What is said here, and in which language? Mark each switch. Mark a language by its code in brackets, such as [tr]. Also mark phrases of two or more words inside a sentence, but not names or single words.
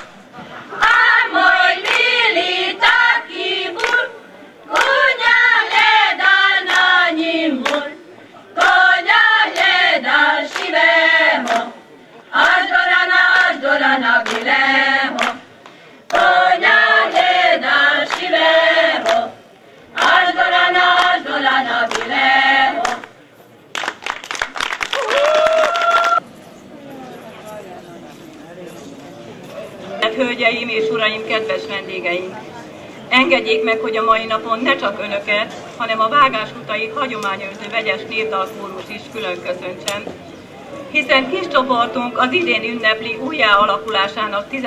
[sk] Amoj mili taki bul, konja gledal na njim bul, konja gledal šiveho, až do rana bileho, konja gledal šiveho, až do rana bileho. [hu] Hölgyeim és uraim, kedves vendégeink! Engedjék meg, hogy a mai napon ne csak önöket, hanem a Vágásutaik hagyományőrző vegyes népdalkórus is külön köszöntsem, hiszen kis csoportunk az idén ünnepli újjáalakulásának 10.